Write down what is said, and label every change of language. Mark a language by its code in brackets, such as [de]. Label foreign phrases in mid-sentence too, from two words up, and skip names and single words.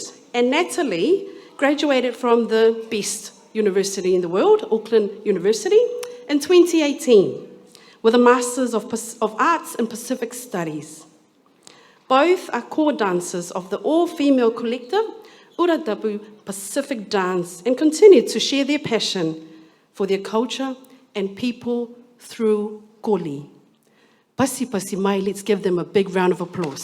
[en] And Natalie graduated from the best university in the world, Auckland University, in 2018 with a Masters of Arts in Pacific Studies. Both are core dancers of the all-female collective Uradapu Pacific Dance and continue to share their passion for their culture and people through koli. [sm] Pasi pasi mai, [en] let's give them a big round of applause.